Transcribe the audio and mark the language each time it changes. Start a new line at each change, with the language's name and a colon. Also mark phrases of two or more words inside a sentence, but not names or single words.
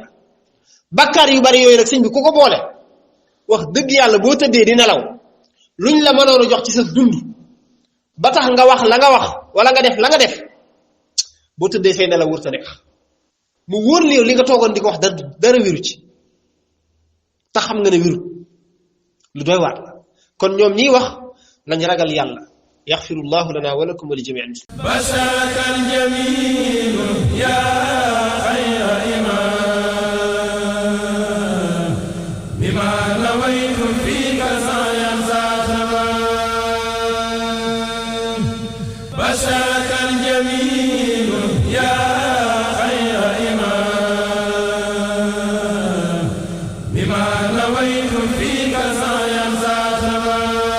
Wolof: bakkaar yu bari yooyu nag sëñ bi ku ko boole wax dëgg yàlla boo tëddee di nelaw luñ la mënoon a jox ci sa dund ba tax nga wax la nga wax wala nga def la nga def boo tëddee say nelaw wër ta neex mu wóor li nga toogoon di ko wax dara wiru ci te xam nga ne wiru lu doy waat la kon ñoom ñiy wax lañ ragal yàlla
Arabic: يغفر الله لنا ولكم ولجميع المسلمين. بشرك الجميل يا خير إمام بما نويت فيك سعيا ذا تمام بشرك الجميل يا خير إمام بما نويت فيك سعيا ذا تمام